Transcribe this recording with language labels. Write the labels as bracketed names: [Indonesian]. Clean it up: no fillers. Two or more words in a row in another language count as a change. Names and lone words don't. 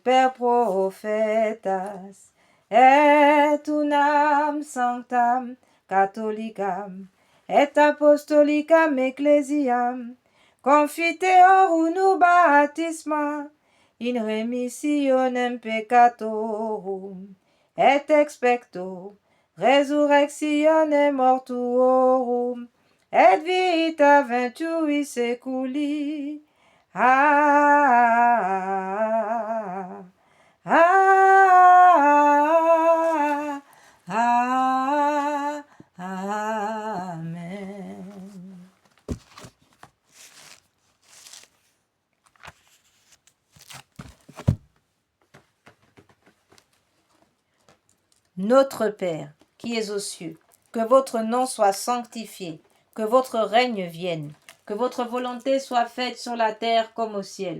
[Latin] per prophetas, et unam sanctam catholicam, et apostolicam ecclesiam, confiteor unu baptisma, in remissionem peccatorum, et expecto resurrectionem mortuorum, et vita venturi seculi. Amen. [French] Notre Père, qui es aux cieux, que votre nom soit sanctifié, que votre règne vienne, que votre volonté soit faite sur la terre comme au ciel.